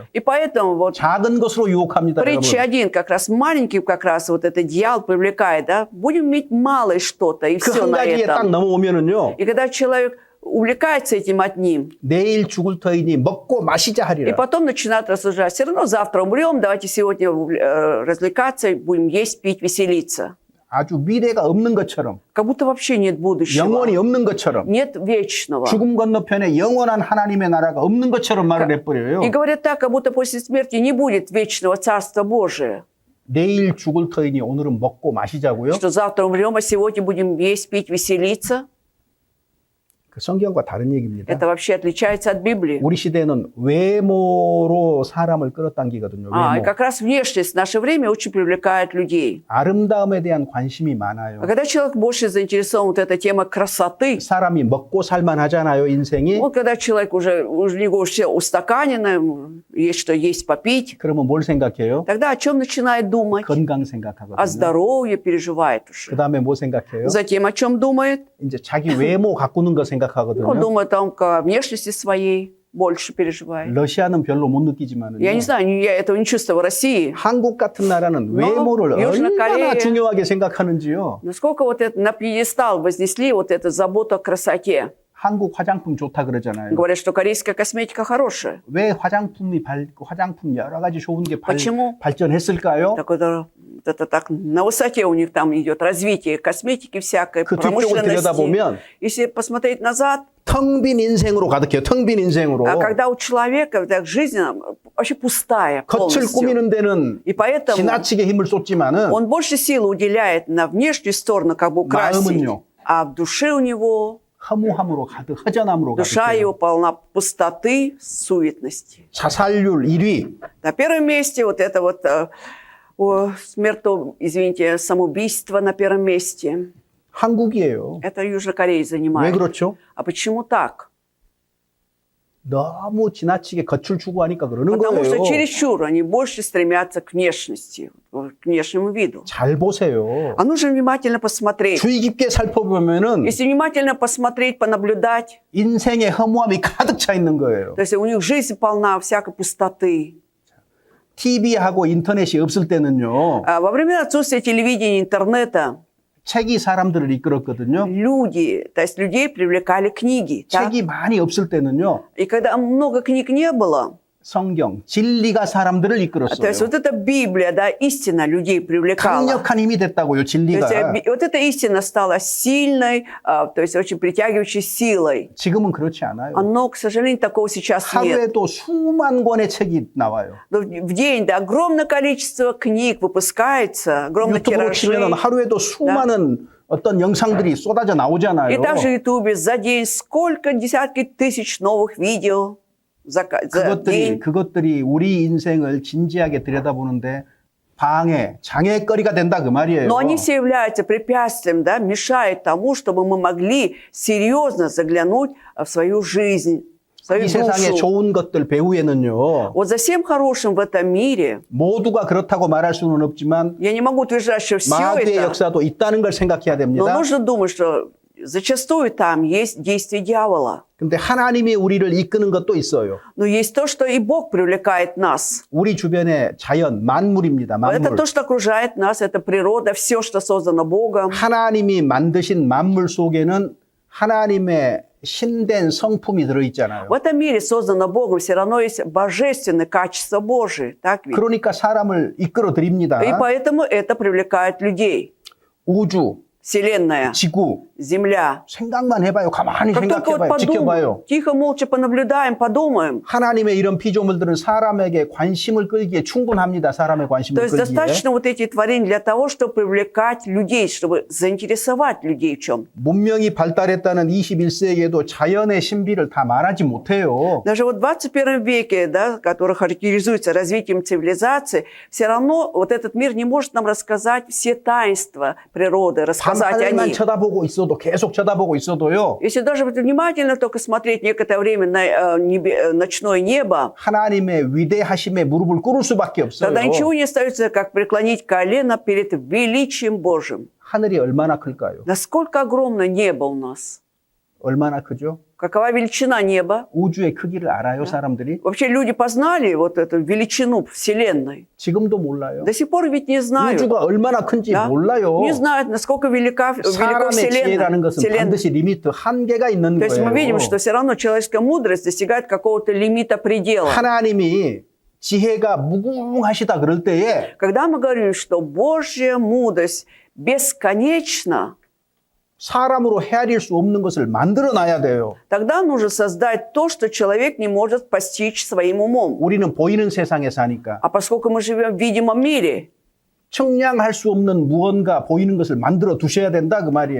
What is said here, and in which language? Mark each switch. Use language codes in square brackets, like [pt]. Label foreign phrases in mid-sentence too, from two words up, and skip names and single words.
[ru] И поэтому вот [ko] 작은 것으로 유혹합니다. [ru] притча [ko] 여러분. 1, [ru] как раз маленький, как раз вот это дьявол привлекает, да? Будем иметь малое что-то, и [ko] 그 [ru] все [ko] 한 [ru] на [ko] 가지에 딱 [ru] этом. [ko] 넘어오면은요, [ru] И когда человек увлекается этим одним, [ko] 내일 죽을 터이니 먹고 마시자 [ru] и [ko] 하리라. [ru] потом начинает рассуждать, все равно завтра умрем, давайте сегодня развлекаться, будем есть, пить, веселиться. [ko] 아주 미래가 없는 것처럼, [ru] Как будто вообще нет будущего, [ko] 영원이 없는 것처럼, [ru] нет вечного. [ko] 죽음 건너편에 영원한 하나님의 나라가 없는 것처럼 말을 해버려요. [ru] И говорят так, как будто после смерти не будет вечного Царства Божия. [ko] 내일 죽을 터이니 오늘은 먹고 마시자고요. [ru] Что завтра умрем, а сегодня будем есть, пить, веселиться. [ko] 그 성경과 다른 얘기입니다. [ru] Это вообще отличается от Библии. [ko] 우리 시대는 외모로 사람을 끌어당기거든요. [ru] И [ko] 외모. [ru] как раз внешность в наше время очень привлекает людей. [ko] 아름다움에 대한 관심이 많아요. [ru] А когда человек больше заинтересован вот эта тема красоты, [ko] 사람이 먹고 살만 하잖아요, 인생이. [ru] вот когда человек уже у него все устаканено, есть что есть попить, [ko] 그러면 뭘 생각해요? [ru] тогда о чем начинает думать? [ko] 건강 [ru] О [ko] 생각하거든요. [ru] здоровье переживает уже. [ko] 그 다음에 뭐 생각해요? [ru] Затем о чем думает? [ko] 이제 자기 외모 가꾸는 거 [ru] Он [ko] 생각하거든요. [ru] думает о внешности своей, больше переживает. [ko] 러시아는 별로 못 느끼지만은 [ru] Я не знаю, я этого не чувствую в России. [ko] 한국 같은 나라는 외모를 [ru] Южная [ko] 얼마나 [ru] Корея. [ko] 중요하게 생각하는지요. [ru] Насколько вот это на пьедестал вознесли вот эту заботу о красоте. [ko] 한국 화장품 좋다 그러잖아요. [ru] Говорят, что корейская косметика хорошая. [ko] 왜 화장품 여러 가지 좋은 게 [ru] Почему? [ko] 발전했을까요? [ru] Так это так на высоте у них там идет развитие косметики всякой, [ko] 그 뒤쪽을 [ru] промышленности. [ko] 들여다보면 [ru] Если посмотреть назад, [ko] 텅 빈 인생으로 가득해요. 텅 빈 ин생으로. [ru] а когда у человека так, жизнь вообще пустая [ko] 겉을 [ru] полностью. [ko] 꾸미는 데는 [ru] И поэтому [ko] 지나치게 힘을 쏟지만은 [ru] он больше силы уделяет на внешнюю сторону, как бы украсить. [ko] 마음은요. [ru] А в душе у него, [ko] 허무함으로 가득, 허전함으로 [ru] душа его [ko] 가득해요. [ru] полна пустоты, суетности. [ko] 자살률 1위, [ru] На первом месте вот это вот самоубийство на первом месте. [ko] 한국이에요. [ru] Это Южная Корея [ko] 왜 [ru] занимает. [ko] 그렇죠? [ru] А почему так? [ko] 너무 지나치게 겉을 추구하니까 그러는 [ru] Потому что [ko] 거예요. [ru] чересчур они больше стремятся к внешности, к внешнему виду. [ko] 잘 보세요. [ru] А нужно внимательно посмотреть. [ko] 주의 깊게 살펴보면은 [ru] Если внимательно посмотреть, понаблюдать, [ko] 인생의 허무함이 가득 차 있는 거예요. [ru] то есть у них жизнь полна всякой пустоты. [ko] TV하고 인터넷이 없을 때는요. [ru] А во время отсутствия телевидения, интернета, [ko] 책이 사람들을 이끌었거든요. [ru] люди, то есть людей привлекали книги. Так? [ko] 책이 많이 없을 때는요. [ru] И когда много книг не было, [ko] 성경, 진리가 사람들을 [ru] то [ko] 이끌었어요. [ru] есть вот эта Библия, да, истина людей привлекала. [ko] 강력한 힘이 됐다고요, [ru] То [ko] 진리가. [ru] есть вот эта истина стала сильной, то есть очень притягивающей силой. [ko] 지금은 그렇지 않아요. [ru] Но, к сожалению, такого сейчас нет. [ko] 하루에도 수만 권의 책이 나와요. [ru] Но в день, да, огромное количество книг выпускается, огромные [ko] 유튜브로 [ru] тиражи. [ko] 치면 하루에도 수많은 어떤 영상들이 쏟아져 на오잖아요. [ru] И также в Ютубе за день сколько десятки тысяч новых видео за день. [ko] 그것들이 우리 인생을 진지하게 들여다보는데 방해, 장애거리가 된다 그 말이에요. [ru] Но они все являются препятствием, да, мешают тому, чтобы мы могли серьезно заглянуть в свою жизнь, в свою [ko] 이 세상의 [ru] душу. [ko] 좋은 것들 배후에는요. [ru] Вот за всем хорошим в этом мире, [ko] 모두가 그렇다고 말할 수는 없지만 [ru] я не могу утверждать, что все [ko] 마귀의 [ru] это, [ko] 역사도 있다는 걸 생각해야 [ru] но [ko] 됩니다. [ru] нужно думать, что зачастую там есть действие дьявола. [ko] 근데 하나님이 우리를 이끄는 것도 있어요. [ru] Но есть то, что и Бог привлекает нас. [ko] 우리 주변의 자연, 만물입니다. [ru] Это [ko] 만물. [ru] то, что окружает нас, это природа, все, что создано Богом. [ko] 하나님이 만드신 만물 속에는 하나님의 신된 성품이 들어있잖아요. [ru] В этом мире, создано Богом, все равно есть божественные качества Божии. Так ведь? [ko] 그러니까 사람을 이끌어 드립니다. [ru] И поэтому это привлекает людей. [ko] 우주, [ru] Вселенная, [ko] 지구, [ru] Земля. [ko] 생각만 해봐요. 가만히 [ru] Как только вот [ko] 생각해봐요. 지켜봐요. [ru] подумаем, тихо, молча понаблюдаем, подумаем. [ko] 하나님의 이런 피조물들은 사람에게 관심을 끌기에 충분합니다. 사람의 [ru] То [ko] 관심을 [ru] есть [ko] 끌기에. [ru] достаточно вот эти творения для того, чтобы привлекать людей, чтобы заинтересовать людей в чем. [ko] 문명이 발달했다는 21세기에도 자연의 신비를 다 말하지 못해요. [ru] Даже вот в 21 веке, да, который характеризуется развитием цивилизации, все равно вот этот мир не может нам рассказать все таинства природы, рассказать о [ko] 밤하늘만 [ru] них. [ko] 쳐다보고 있어도 있어도 계속 쳐다보고 있어도요. [ru] Если даже вот внимательно только смотреть некоторое время на ночное небо, [ko] 하나님의 위대하심에 무릎을 꿇을 수밖에 없어요. [ru] тогда ничего не остается, как преклонить колено перед величием Божьим. [ko] 하늘이 얼마나 클까요? [ru] Насколько огромно небо у нас? [ko] 얼마나 크죠? [ru] Какова величина неба? [ko] 우주의 크기를 알아요, 사람들이? [ru] Вообще люди познали вот эту величину Вселенной. [ko] 지금도 몰라요. [ru] До сих пор ведь не знают. [ko] 우주가 얼마나 큰지 [ru] Да? [ko] 몰라요. [ru] Не знают, насколько велика [ko] 사람의 지혜라는 것은 [ru] Вселенная. [ko] 반드시 리미트, 한계가 있는 [ru] То есть мы видим, [ko] 거예요. [ru] что все равно человеческая мудрость достигает какого-то лимита предела. [ko] 하나님이 지혜가 무궁하시다 그럴 때에 [ru] Когда мы говорим, что Божья мудрость бесконечна, [ko] 사람으로 헤아릴 수 없는 것을 만들어 놔야 돼요. [ru] тогда нужно создать то, что человек не может постичь своим умом. [ko] 우리는 보이는 세상에 사니까 [ru] А поскольку мы живем в видимом мире, [ko] 측량할 수 없는 무언가 보이는 것을 만들어 두셔야 된다 그 말이에요.